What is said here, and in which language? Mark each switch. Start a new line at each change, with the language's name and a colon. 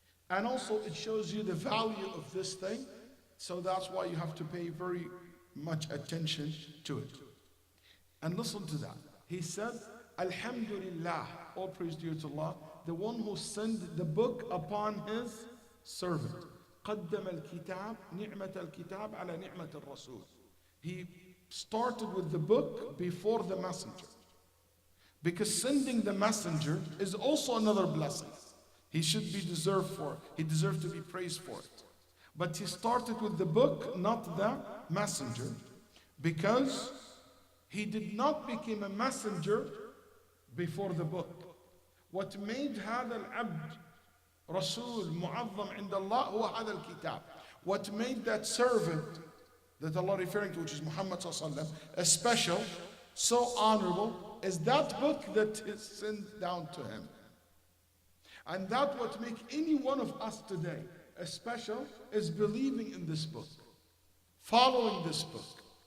English: And also it shows you the value of this thing, so that's why you have to pay very much attention to it. And listen to that. He said, Alhamdulillah, all praise due to Allah, the one who sent the book upon His servant.
Arabic: قدم الكتاب نعمة الكتاب على نعمة الرسول.
English: He started with the book before the messenger. Because sending the messenger is also another blessing. He should be deserved for it. He deserved to be praised for it. But He started with the book, not the messenger, because He did not become a messenger before the book. What made
Arabic: هذا العبد رسول معظم عند الله هو هذا الكتاب.
English: What made that servant that Allah referring to, which is Muhammad sallallahu alaihi wasallam, a special, so honorable, is that book that is sent down to him. And that what make any one of us today special is believing in this book, following this book.